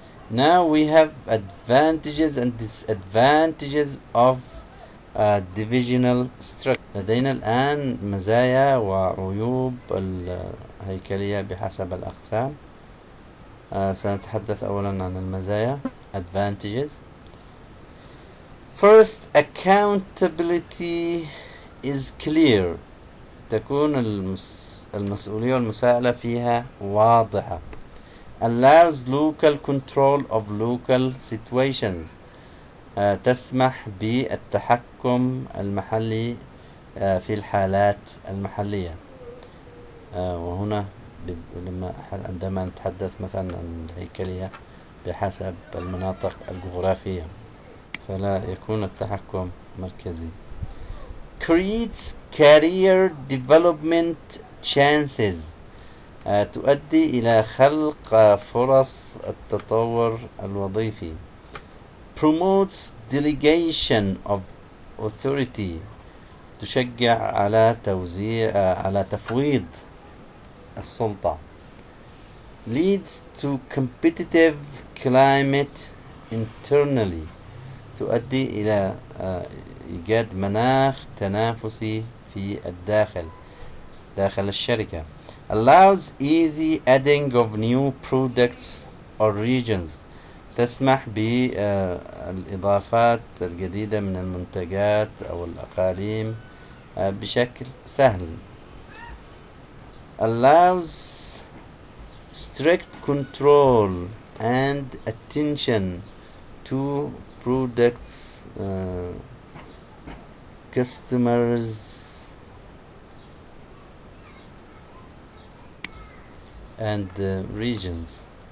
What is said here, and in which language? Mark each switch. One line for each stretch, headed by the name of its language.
English: Now we have advantages and disadvantages of divisional structure.
Arabic: لدينا الآن مزايا وعيوب الهيكلية بحسب الأقسام. سنتحدث أولا عن المزايا. advantages.
English: First, accountability is clear.
Arabic: تكون المسؤولية والمساءلة فيها واضحة.
English: allows local control of local situations.
Arabic: تسمح بالتحكم المحلي في الحالات المحلية. وهنا عندما نتحدث مثلا عن الهيكلية بحسب المناطق الجغرافية فلا يكون التحكم مركزي.
English: creates career development chances.
Arabic: تؤدي إلى خلق فرص التطور الوظيفي.
English: promotes delegation of authority.
Arabic: تشجع على تفويض السلطة.
English: leads to competitive climate internally.
Arabic: تؤدي إلى إيجاد مناخ تنافسي في داخل الشركة.
English: allows easy adding of new products or regions.
Arabic: تسمح بالإضافات الجديدة من المنتجات أو الأقاليم بشكل سهل.
English: allows strict control and attention to products, customers and regions.